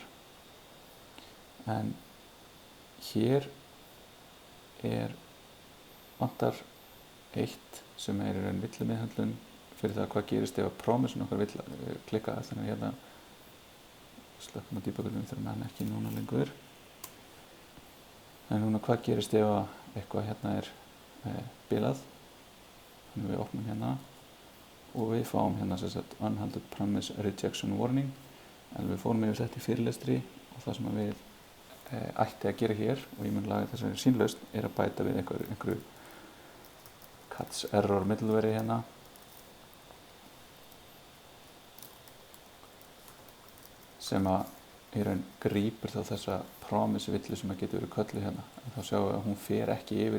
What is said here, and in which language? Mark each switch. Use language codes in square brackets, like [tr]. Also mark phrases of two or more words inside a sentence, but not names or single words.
[is] En hér vantar eitt sem er í raun villumeðhöndlun fyrir það hvað gerist ef að promisin okkar vill klikka þannig að hérna slökkum á debuggerinn þegar hann ekki núna lengur. En núna hvað gerist ef að eitthvað hérna er bilað. Þannig við opnum hérna og við fáum hérna sem sagt [en] unhandled promise rejection warning [is] en við fórum yfir þetta í fyrirlestri og það sem við ætti að gera hér og ég mun laga þessari sýnlausn er að bæta við einhverju [en] CATS error middleware [is] hérna sem að í raun grípur þá þessa promise villu sem að getur verið kölluð hérna en þá sjáum við að hún fer ekki yfir